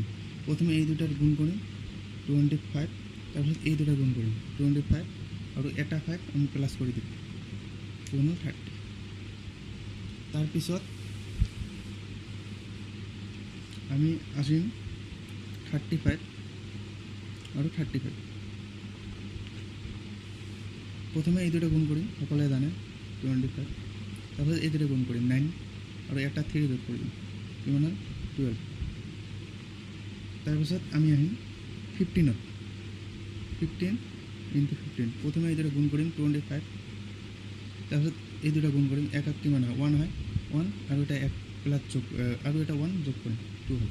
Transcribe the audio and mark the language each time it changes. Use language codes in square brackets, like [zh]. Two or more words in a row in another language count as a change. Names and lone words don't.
[as] প্ৰথমে এই দুটাৰ গুণ কৰিম 25 তাৰ পিছত এই দুটা গুণ কৰিম 25 আৰু এটা 5 আমি প্লাস কৰি দিম 30। তাৰ পিছত আমি আসিম [bn] 35 আৰু 35 প্রথমে এই দুটো গুণ করি সকলে জানে 25 তারপর এই দুটো গুণ করি 9 আর একটা 3 যোগ করি কিমান হয় 12। তারপর [as] আমি আহিম [bn] 15 15 × 15 প্রথমে এই দুটো গুণ করি 25 তারপর এই দুটো গুণ করি এক কিমান হয় 1 হয় 1 আর এটা এক প্লাস যোগ আর এটা 1 যোগ করি 2 হয়।